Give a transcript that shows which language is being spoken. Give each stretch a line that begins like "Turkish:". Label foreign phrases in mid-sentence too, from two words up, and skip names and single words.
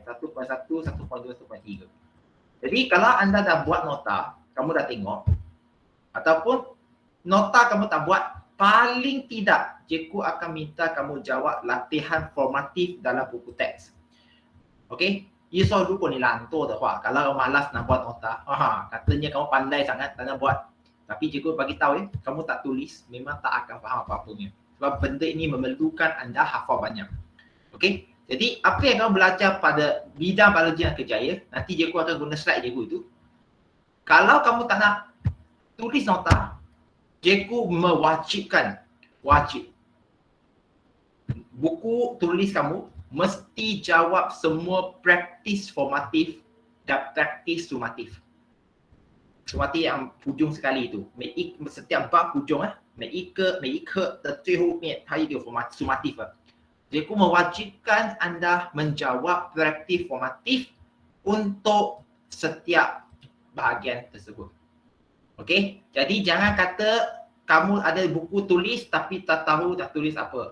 Malay: 1.1, 1.2, 1.3. Jadi kalau anda dah buat nota, kamu dah tengok, ataupun nota kamu tak buat, paling tidak cikgu akan minta kamu jawab latihan formatif dalam buku teks. Okey?
Chinese: 一说如果你懒惰的话,
Malay: kalau malas nak buat nota, katanya kamu pandai sangat tak nak buat. Tapi cikgu bagi tahu ya, kamu tak tulis, memang tak akan faham apa-apa punya. Sebab benda ini memerlukan anda hafal banyak. Okey? Jadi apa yang kamu belajar pada bidang biologi dan kerjaya, nanti cikgu akan guna slide cikgu itu. Kalau kamu tak nak tulis nota, cikgu mewajibkan, wajib, buku tulis kamu mesti jawab semua praktis formatif dan praktis sumatif. Sumatif yang hujung sekali itu. Setiap bab hujung
Chinese: 每一课的最后面它有一个
Malay: sumatif. Cikgu mewajibkan anda menjawab praktis formatif untuk setiap bahagian tersebut. Okey? Jadi jangan kata kamu ada buku tulis tapi tak tahu dah tulis apa.